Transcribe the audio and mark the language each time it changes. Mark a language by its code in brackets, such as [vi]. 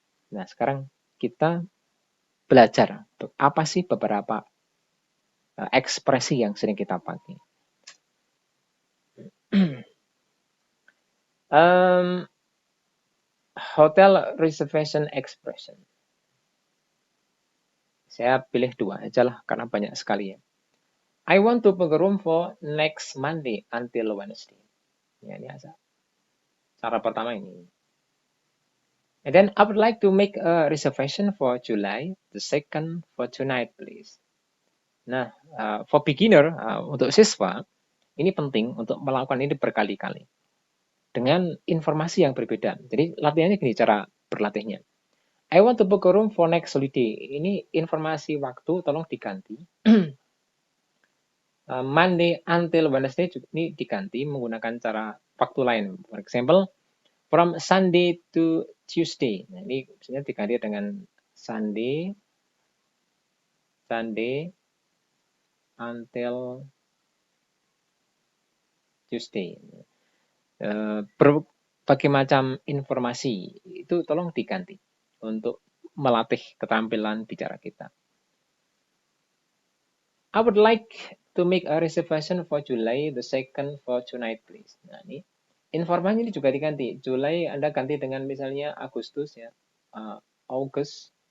[id] Nah, sekarang kita belajar apa sih beberapa ekspresi yang sering kita pakai. [en] Hotel reservation expression. [id] Saya pilih 2 aja lah karena banyak sekali ya. [en] I want to book a room for next Monday until Wednesday. [id] Ya, ini aja. Cara pertama ini. [en] And then I would like to make a reservation for July the 2nd for tonight, please. [id] Nah, [en] for beginner, [id] untuk siswa, ini penting untuk melakukan ini berkali-kali. Dengan informasi yang berbeda. Jadi latihannya gini cara berlatihnya. [en] I want to book a room for next holiday. [id] Ini informasi waktu tolong diganti. [en] Monday until Wednesday [id] ini diganti menggunakan cara waktu lain. [en] For example, from Sunday to Tuesday. [id] Nah, ini misalnya diganti dengan [en] Sunday until Tuesday. [id] Berbagai macam informasi itu tolong diganti untuk melatih keterampilan bicara kita. [en] I would like to make a reservation for July the 2nd for tonight, please. [id] Nah, ini informasinya ini juga diganti. Juli Anda ganti dengan misalnya Agustus ya, August.